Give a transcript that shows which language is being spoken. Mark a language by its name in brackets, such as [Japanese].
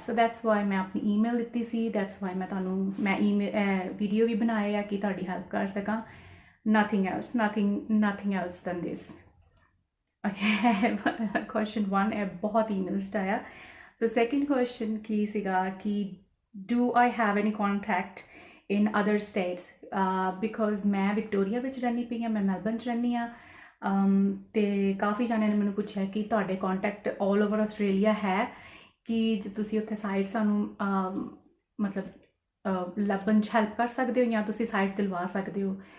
[English] so that's why [Punjabi] ਮੈਂ ਆਪਣੀ email ਦਿੱਤੀ ਸੀ। [English] that's why [Punjabi] ਮੈਂ ਵੀਡੀਓ ਵੀ ਬਣਾਏ ਆ ਕਿ ਤੁਹਾਡੀ ਹੈਲਪ ਕਰ ਸਕਾਂ। [English] nothing else than this. Okay, question 1 [Punjabi] ਇਹ ਬਹੁਤ ਈਮੇਲਸ ਆਇਆ। [English] so second question [Punjabi] ਕੀ ਸੀਗਾ ਕਿ [English] do I have any contact in other states? [Punjabi] Because ਮੈਂ ਵਿਕਟੋਰੀਆ ਵਿੱਚ ਰਹਿੰਦੀ ਪਈ ਹਾਂ, ਮੈਂ ਮੈਲਬਨ 'ਚ ਰਹਿੰਦੀ ਹਾਂ। ਅਤੇ ਕਾਫੀ ਜਾਣਿਆਂ ਨੇ ਮੈਨੂੰ ਪੁੱਛਿਆ ਕਿ ਤੁਹਾਡੇ ਕੰਟੈਕਟ [English] all over Australia [Punjabi] ਹੈ ਕਿ ਜੇ ਤੁਸੀਂ ਉੱਥੇ ਸਾਈਟ ਸਾਨੂੰ ਮਤਲਬ ਲੱਭਣ 'ਚ ਹੈਲਪ ਕਰ ਸਕਦੇ ਹੋ ਜਾਂ ਤੁਸੀਂ ਸਾਈਟ ਦਿਲਵਾ ਸਕਦੇ ਹੋ।